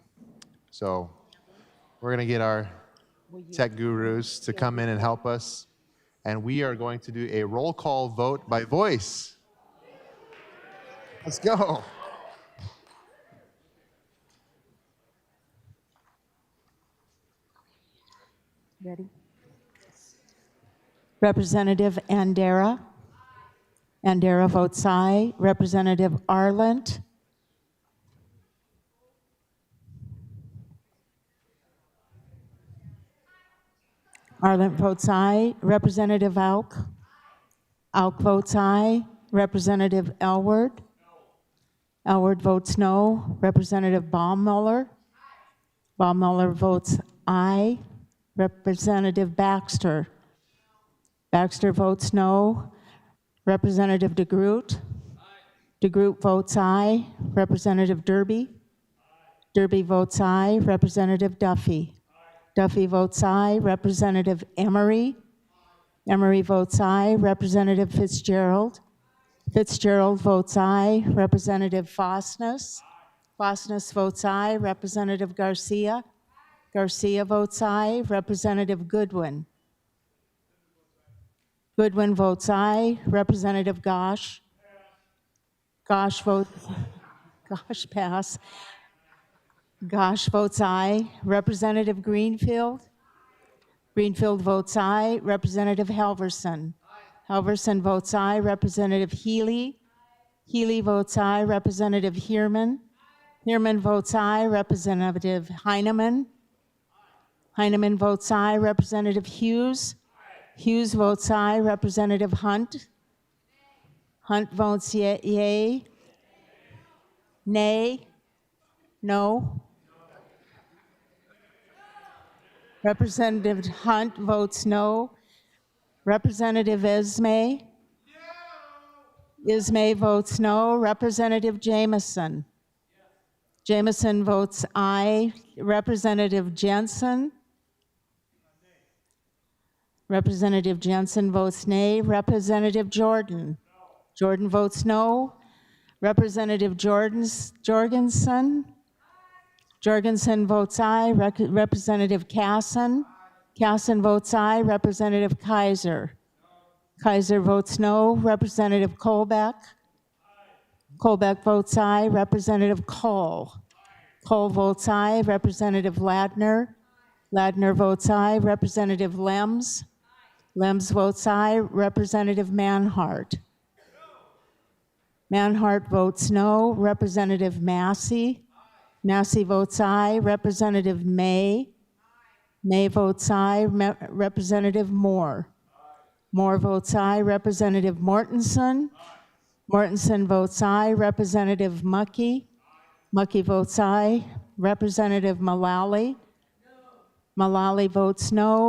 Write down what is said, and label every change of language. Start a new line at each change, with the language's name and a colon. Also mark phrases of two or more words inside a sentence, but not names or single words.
English: So we're going to get our tech gurus to come in and help us, and we are going to do a roll call vote by voice. Let's go. ready? Representative Andera. Andera votes aye. Representative Arlant. Arlant votes aye. Representative Auk. Auk votes aye. Representative Elward. Elward votes no. Representative Baummuller. Baummuller votes aye. Representative Baxter. Baxter votes no. Representative DeGroot. DeGroot votes aye. Representative Derby. Derby votes aye. Representative Duffy. Duffy votes aye. Representative Emery. Emery votes aye. Representative Fitzgerald. Fitzgerald votes aye. Representative Fosness. Fosness votes aye. Representative Garcia. Garcia votes aye. Representative Goodwin. Goodwin votes aye. Representative Gosh. Gosh votes, Gosh pass. Gosh votes aye. Representative Greenfield. Greenfield votes aye. Representative Halverson. Halverson votes aye. Representative Healy. Healy votes aye. Representative Heerman. Heerman votes aye. Representative Heineman. Heineman votes aye. Representative Hughes. Hughes votes aye. Representative Hunt. Hunt votes yea. Nay. No. Representative Hunt votes no. Representative Ismay. Ismay votes no. Representative Jameson. Jameson votes aye. Representative Jensen. Representative Jensen votes nay. Representative Jordan. Jordan votes no. Representative Jorgensen. Jorgensen votes aye. Representative Casson. Casson votes aye. Representative Kaiser. Kaiser votes no. Representative Colbeck. Colbeck votes aye. Representative Cole. Cole votes aye. Representative Ladner. Ladner votes aye. Representative Lems. Lems votes aye. Representative Manhart. Manhart votes no. Representative Massey. Massey votes aye. Representative May. May votes aye. Representative Moore. Moore votes aye. Representative Mortensen. Mortensen votes aye. Representative Mucky. Mucky votes aye. Representative Mullally. Mullally votes no.